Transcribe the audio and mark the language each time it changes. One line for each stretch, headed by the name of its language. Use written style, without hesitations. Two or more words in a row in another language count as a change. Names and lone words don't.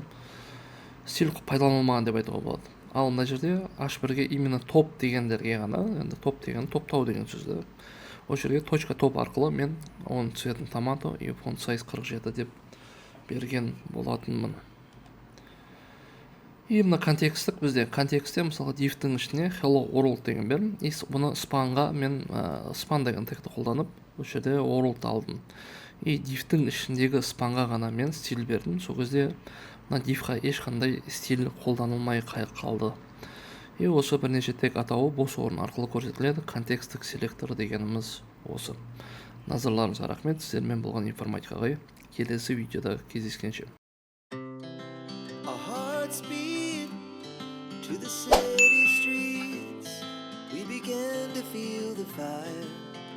Kazakh: Стиль пайдаланылмаған деп айтуға болады. Ал мына жерде h1-ге именно топ дегендерге ғана, енді топ деген топтау деген сөзді. Осы жерге точка топ арқылы мен оның цветін томато и
English: font size
Kazakh: 47 деп берген болатынмын. И мына контексттік бізде контекстте мысалы div-тің ішіне
English: hello world
Kazakh: деген бердім. И бұны спанға мен span деген тегті қолданып, осы жерде world алдым. И div-тің ішіндегі спанға ғана мен стиль бердім. Сол кезде мына div-ға ешқандай стиль қолданылмай қалды. И осы бірнеше тег атауы бос орын арқылы көрсетіледі. Контекстік селектор дегеніміз осы. Назарларыңызға рахмет. Сіздермен болған информатикаға келесі видеода кездескенше.
English: To the city streets, we began to feel the fire.